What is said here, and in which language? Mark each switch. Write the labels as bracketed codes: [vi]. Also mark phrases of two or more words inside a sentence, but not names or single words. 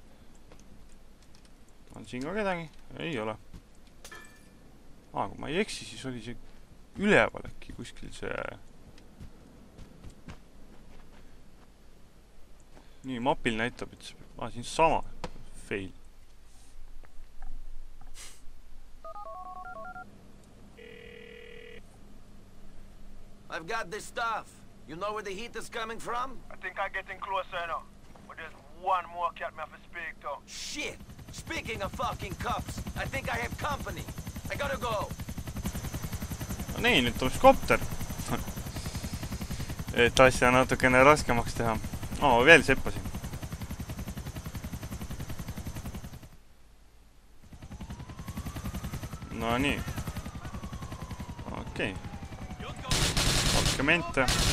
[et] On siin ka kedagi? Ei ole. Kui ma ei eksi, siis oli see üleval äkki kuskil see... Nii, mapil näitab, et see... siin sama. Fail. [en] I've got this stuff. You know where the heat is coming from? I think I'm getting closer now. But there's one more cat me have to speak to. Shit! Speaking of fucking cops, I think I have company. I gotta go. [et] No nii, nüüd tuleks kopter. Et asja natukene raskemaks teha. Veel seppasin. No nii. Okei. Valkemente.